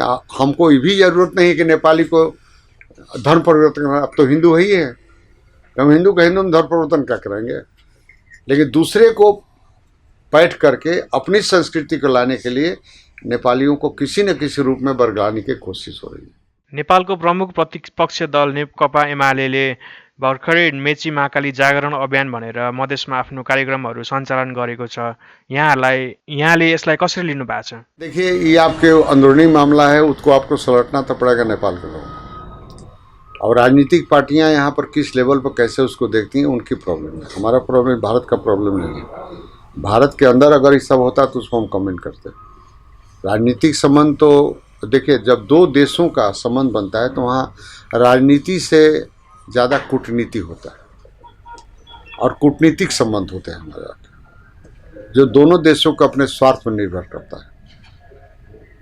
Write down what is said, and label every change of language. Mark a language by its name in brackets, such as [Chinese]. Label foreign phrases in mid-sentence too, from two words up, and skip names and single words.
[Hindi] हमको ये भी ज़रूरत नहीं है कि नेपाली को धर्म परिवर्तन करना। अब तो हिंदू ही है, हम हिंदू का हिंदू में धर्म परिवर्तन क्या करेंगे। लेकिन दूसरे को बैठ करके अपनी संस्कृति को लाने के लिए नेपालियों को किसी न किसी रूप में बरगलाने की कोशिश हो रही है। [Nepali] नेपालको प्रमुख प्रतिपक्ष दल नेकपा एमाले भर्खरै मेची महाकाली जागरण अभियान भनेर मधेसमा आफ्नो कार्यक्रमहरू सञ्चालन गरेको छ। यहाँले यसलाई कसरी लिनु भएको छ? [Hindi] देखिए, ये आपके अंदरूनी मामला है, उसको आपको सलटना तो पड़ेगा नेपाल के लोगों। और राजनीतिक पार्टियां यहाँ पर किस लेवल पर कैसे उसको देखती हैं, उनकी प्रॉब्लम है। हमारा प्रॉब्लम भारत का प्रॉब्लम नहीं है। भारत के अंदर अगर ये सब होता तो उसको हम कमेंट करते। राजनीतिक संबंध तो देखिए, जब दो देशों का संबंध बनता है तो वहाँ राजनीति से ज़्यादा कूटनीति होता है और कूटनीतिक संबंध होते हैं हमारे यहाँ, जो दोनों देशों को अपने स्वार्थ पर निर्भर करता है।